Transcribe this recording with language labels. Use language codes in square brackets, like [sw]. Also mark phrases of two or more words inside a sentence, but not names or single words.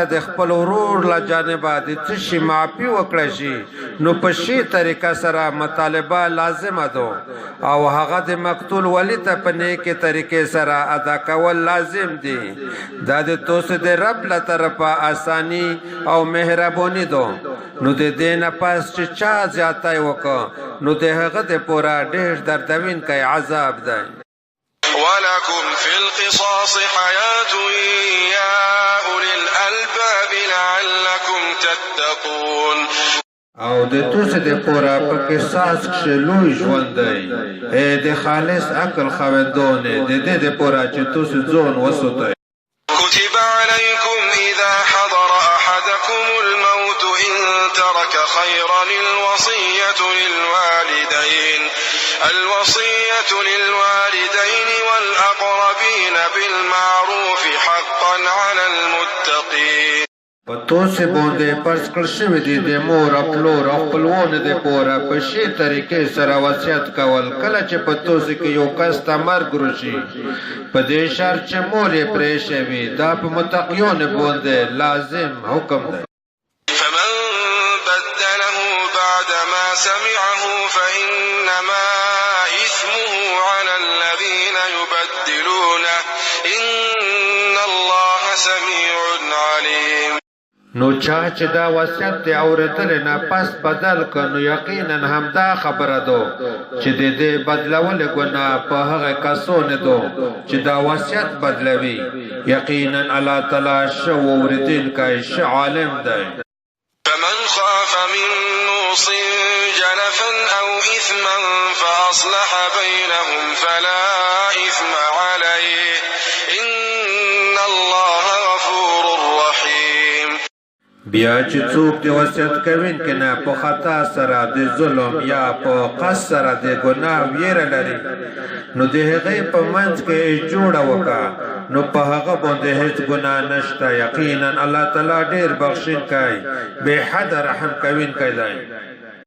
[ps] د خپل ورور له جانبه د څه شي معافي وکړی شي نو په شي طریقه سره مطالبه لازمه ده او هغه د مقتول ولی ته په نیکې طریقې سره ادا کول لازم دي دا د توسې د رب له طرفه اساني او مهرباني ده نو د دې نه پس چې چا زیاتی وکړه نو د هغه د پوره ډېر دردونکی عذاب دی. [ar] ولكم في القصاص حياة يا أولي الألباب لعلكم تتقون. [ps] او د توسې د پوره په قصاص کښې لوی ژوند دی د خالص عقل خاوندانې د دې د پوره چې توسې ځان وساتئ. [ar] كتب عليكم إذا حضر أحدكم الموت إن ترك خيرا الوصية للوالدين والأقربين بالمعروف حقا على المتقين. [ps] په توسې باندې فرض کړل شوي دي د مور او پلور او خپلوانو د پوره په ښې طریقې سره وصیت کول کله چې په توسې کې یو کس ته مرګ وشي په دې شرط چې مور یې پرېښی وي دا په متقیانو باندې لازم حکم دی. [ar] فمن بدله بعد ما سمعه فإنما إثمه على الذين يبدلونه إن الله سميع عليم. [ps] نو چا چې دا وصیت دی اورېدلی نه پس بدل که نو یقینا همدا خبره ده چې د دې بدلول ګناه په هغه کسانو ده چې دا وصیت بدلوي یقینا الله تعالی ښه اورېدونکی ښه عالم دی. [ar] فمن خاف من موص جنفا أو إثما فأصلح بينهم فلا إثم عليه إن الله غفور رحيم. [ps] بیا چې څوک د وصیت کوونکي نه په خطا سره د ظلم یا په قصد سره د ګناه ویره لري نو د هغې په منځ کې جوړه وکړه نو په هغه باندې هیڅ ګناه نشته یقینا الله تعالی ډېر بخښونکی بې حده رحم کوونکی دی.